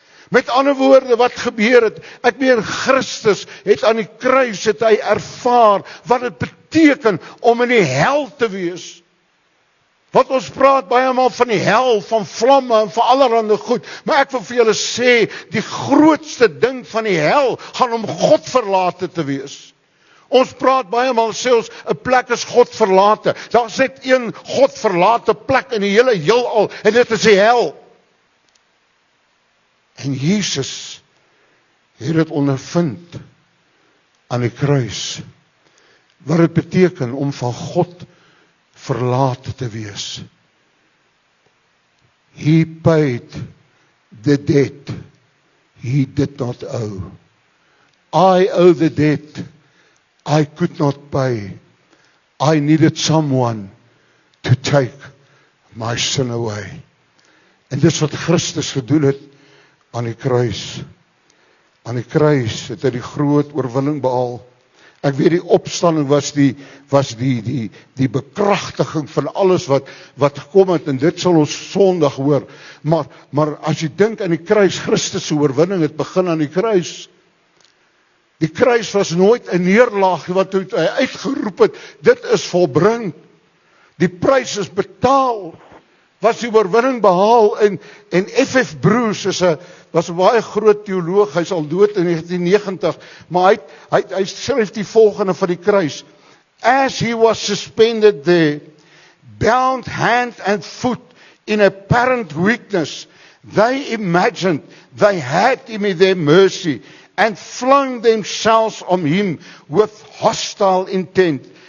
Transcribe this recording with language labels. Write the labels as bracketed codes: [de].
[af] Met ander woorde, wat gebeur het? Ek meen, Christus het aan die kruis, het hy ervaar wat dit beteken om in die hel te wees. Want ons praat baie maal van die hel, van vlamme en van allerhande goed. Maar ek wil vir julle sê, die grootste ding van die hel gaan om God verlate te wees. Ons praat baie maal sê ons, 'n plek is God verlate. Daar is net een God verlate plek in die hele heelal, en dit is die hel. En Jesus het dit ondervind aan die kruis, wat dit beteken om van God verlate te wees. [en] He paid the debt. he did not owe. I owe the debt I could not pay. I needed someone to take my sin away. [af] En dis wat Christus gedoen het aan die kruis. Aan die kruis het hy die groot oorwinning behaal. Ek weet die opstanding was die bekragtiging van alles wat gekom het, en dit sal ons Sondag hoor. Maar as jy dink aan die kruis, Christus se oorwinning het begin aan die kruis. Die kruis was nooit 'n neerlaag wat hy uitgeroep het, dit is volbring. Die prys is betaal. Was die oorwinning behaal, en F.F. Bruce was 'n baie groot teoloog, hy is al dood in 1990, maar hy skryf die volgende van die kruis. [en] As he was suspended there, bound hand and foot in apparent weakness, they imagined they had him in their mercy and flung themselves on him with hostile intent.